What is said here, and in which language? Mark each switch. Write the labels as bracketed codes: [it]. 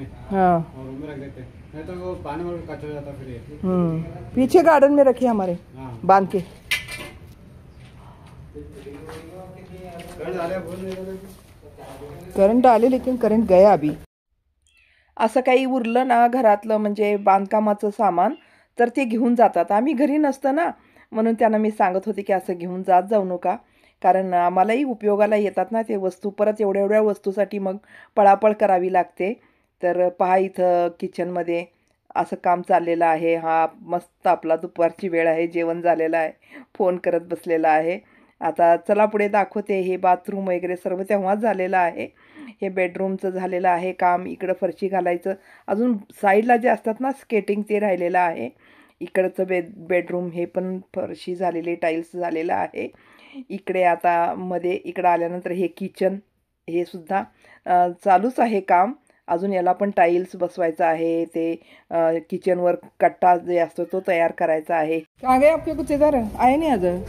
[hi] हाँ, नहीं तो वो पानी में कचरा जाता फिर। पीछे गार्डन में रखिए हमारे, बांध के। करंट आले, लेकिन करंट गया अभी। [mr] असं काही उरलं ना घरातलं, म्हणजे बांधकामाचं सामान, तर ते घेऊन जातात. आम्ही घरी नसतं ना, म्हणून त्यांना मी सांगत होते की असं घेऊन जाऊ नका, कारण आम्हालाही उपयोगाला येतात ना ते वस्तू. परत एवढ्या एवढ्या वस्तूसाठी मग पळापळ करावी लागते. तर पहा, इथं किचनमध्ये असं काम चाललेलं आहे. हा मस्त आपला दुपारची वेळ आहे, जेवण झालेलं आहे, फोन करत बसलेला आहे. आता चला पुढे दाखवते. हे बाथरूम वगैरे सर्व तेव्हाच झालेलं आहे. हे बेडरूमचं झालेलं आहे काम. इकडं फरशी घालायचं, अजून साईडला जे असतात ना स्केटिंग, ते राहिलेलं आहे. इकडचं बेडरूम हे पण फरशी झालेली, टाईल्स झालेलं आहे. इकडे आता मध्ये इकडं आल्यानंतर हे किचन, हे सुद्धा चालूच आहे काम. अजून याला पण टाईल्स बसवायचं आहे, ते किचनवर कट्टा जे असतो तो तयार करायचा आहे. [hi] का गए आपके कुछ इधर आए नहीं आज?